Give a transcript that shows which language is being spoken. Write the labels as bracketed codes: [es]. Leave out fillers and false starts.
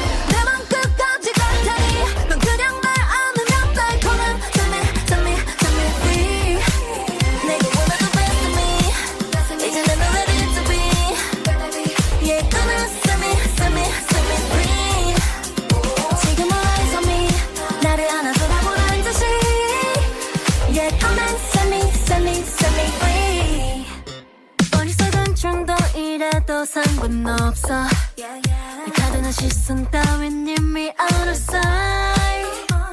[ko] 내 맘 끝까지 갈 테니 넌 그냥 날 안으면 달콤한 [en] set me free. [ko] 내게 원하는 [en] best of me. [ko] 이제 난 [en] ready to be. Yeah, gonna set me free. 지금 eyes on me. [ko] 나를 안아줘라고란 듯이. [en] Yeah, gonna set me free. [ko] 어리석은 정도이라도 상관없어. 내 가둔한 시선 따윈 이미 [en] out of sight.